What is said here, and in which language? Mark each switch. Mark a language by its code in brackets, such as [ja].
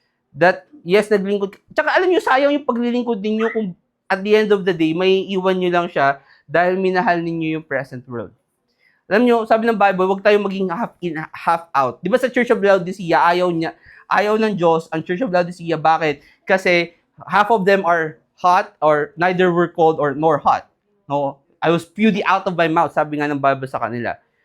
[tl] That, yes, naglingkod. Tsaka alam nyo, sayang yung paglilingkod ninyo kung [en] at the end of the day, [tl] may iwan nyo lang siya dahil minahal ninyo yung present world. Alam nyo, sabi ng Bible, huwag tayong maging [en] half in, half out. [tl] Di ba sa Church of Laodicea, ayaw ng Diyos ang Church of Laodicea. Bakit? [en] Kasi half of them are hot or neither were cold or nor hot. No? I will spew thee out of my mouth, [tl] sabi nga ng Bible sa kanila.